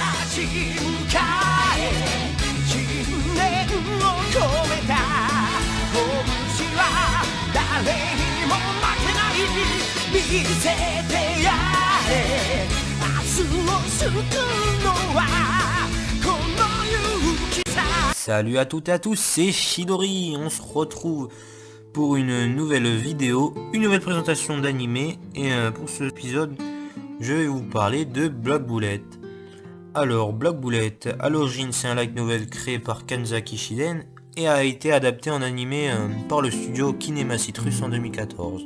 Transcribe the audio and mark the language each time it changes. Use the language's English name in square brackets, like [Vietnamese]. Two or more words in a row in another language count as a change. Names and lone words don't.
[Japanese] し迎え信念を込めた拳は誰にも負けない見せてやれ明日を救うのはこの勇気さ。 [French] Salut à toutes et à tous, c'est Chidori, on se retrouve pour une nouvelle vidéo, une nouvelle présentation d'animé, et pour cet épisode, je vais vous parler de Black Bullet. Alors, Black Bullet, à l'origine c'est un light novel créé par Kanzaki Shiden, et a été adapté en animé par le studio Kinema Citrus en 2014.